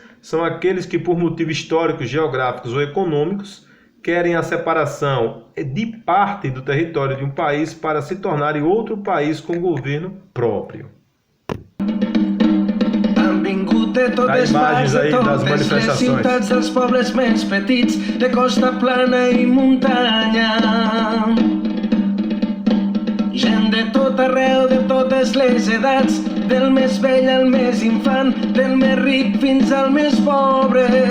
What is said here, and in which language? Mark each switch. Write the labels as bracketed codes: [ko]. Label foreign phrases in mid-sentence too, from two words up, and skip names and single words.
[pt] São aqueles que, por motivos históricos, geográficos ou econômicos, querem a separação de parte do território de um país para se tornarem outro país com governo próprio. Há imagens aí das manifestações. [ca] Ciutats dels pobles més petits, de costa plana i muntanya. Gent de tot arreu, de totes les edats, del més vell al més infant, del més ric fins al més pobre.